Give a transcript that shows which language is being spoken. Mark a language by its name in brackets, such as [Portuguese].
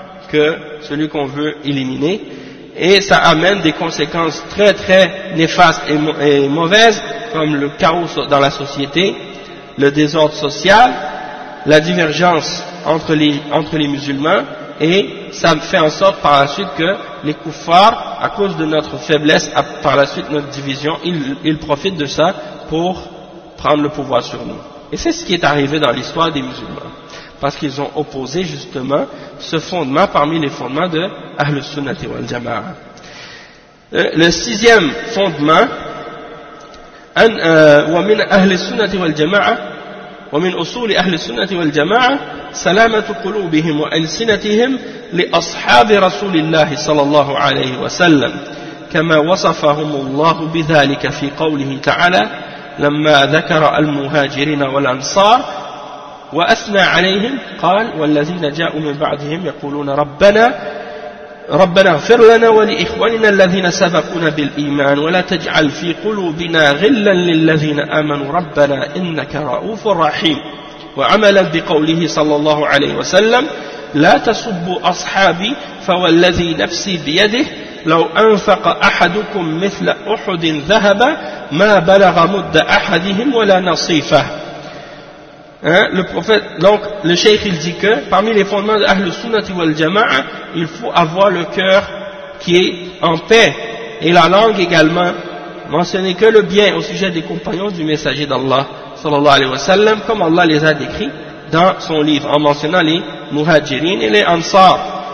[French] que celui qu'on veut éliminer, et ça amène des conséquences très très néfastes et mauvaises, comme le chaos dans la société, le désordre social, la divergence entre les musulmans, et ça fait en sorte par la suite que les koufars, à cause de notre faiblesse, par la suite notre division, ils profitent de ça pour prendre le pouvoir sur nous. Et c'est ce qui est arrivé dans l'histoire des musulmans, parce qu'ils ont opposé justement ce fondement parmi les fondements de Ahl Sunnah wal Jama'ah. Le sixième fondement, [Arabic] ومن أهل السنة والجماعة ومن أصول أهل السنة والجماعة سلامة قلوبهم وألسنتهم لأصحاب رسول الله صلى الله عليه وسلم كما وصفهم الله بذلك في قوله تعالى لما ذكر المهاجرين والأنصار وأثنى عليهم قال والذين جاءوا من بعدهم يقولون ربنا ربنا اغفر لنا ولإخواننا الذين سبقونا بالإيمان ولا تجعل في قلوبنا غلا للذين آمنوا ربنا إنك رؤوف رحيم. وعملا بقوله صلى الله عليه وسلم لا تسبوا أصحابي فوالذي نفسي بيده لو أنفق أحدكم مثل أحد ذهبا ما بلغ مد أحدهم ولا نصيفه. [French] Hein, le prophète, donc le cheikh il dit que parmi les fondements de Ahlus Sunnati wal Jama'a, il faut avoir le cœur qui est en paix et la langue également, mentionner que le bien au sujet des compagnons du messager d'Allah sallallahu alayhi wa sallam, comme Allah les a décrits dans son livre en mentionnant les muhajirin et les ansar.